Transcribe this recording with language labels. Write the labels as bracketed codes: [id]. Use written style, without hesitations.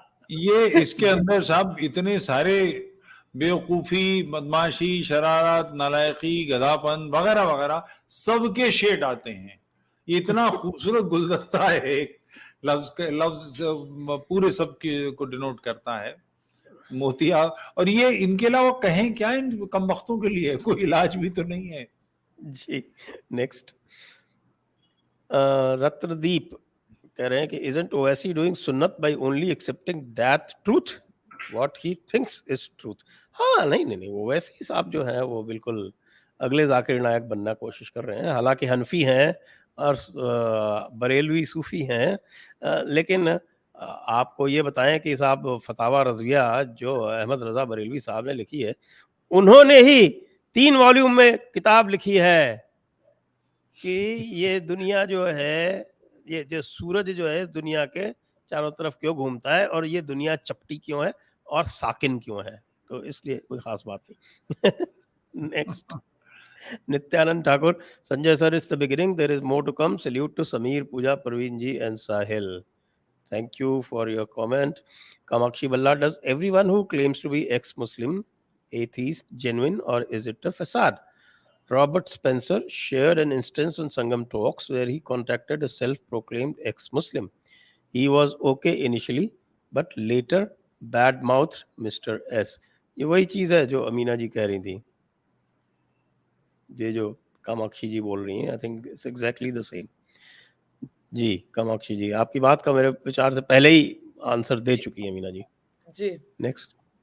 [hi] ये इसके अंदर साहब इतने सारे बेवकूफी, बदमाशी, शरारत, नालायकी, गधापन वगैरह वगैरह सबके शेड आते हैं। ये इतना खूबसूरत गुलदस्ता है, एक लफ्ज पूरे सब को डिनोट करता है, मोतिया। और ये इनके अलावा कहें क्या इन कमबख्तों के लिए, कोई इलाज भी तो नहीं है। जी, नेक्स्ट। [en] Ratnadeep [hi] कह रहे हैं कि [en] isn't Owaisi doing सुन्नत by only accepting that truth what he thinks is truth? [hi] हाँ, नहीं, ओवैसी साहब जो है वो बिल्कुल अगले जाकिर नायक बनना कोशिश कर रहे हैं। हालांकि हनफी हैं और बरेलवी सूफी हैं, लेकिन आपको ये बताएं कि साहब फतावा रज़विया जो अहमद रज़ा बरेलवी साहब ने लिखी है, उन्होंने ही 3 वॉल्यूम में किताब लिखी है कि ये दुनिया जो है, ये जो सूरज जो है इस दुनिया के चारों तरफ क्यों घूमता है, और ये दुनिया चपटी क्यों है और साकिन क्यों है, तो इसलिए कोई खास बात नहीं। Next. [en] Nityanand Thakur, Sanjay sir is the beginning, there is more to come, salute to Sameer, Pooja, Parveen ji and Sahil, thank you for your comment. Kamakshi Balla, does everyone who claims to be ex Muslim atheist genuine और is it a फसाद? Robert Spencer shared an instance on Sangam Talks where he contacted a self-proclaimed ex-Muslim. He was okay initially, but later bad-mouthed Mr. S. [hi] ये वही चीज़ है जो अमीना जी कह रही थी, ये जो कामाक्षी जी बोल रही हैं, [en] I think it's exactly the same. [hi] जी कामाक्षी जी, आपकी बात का मेरे विचार से पहले ही आंसर दे चुकी है अमीना जी। जी, नेक्स्ट।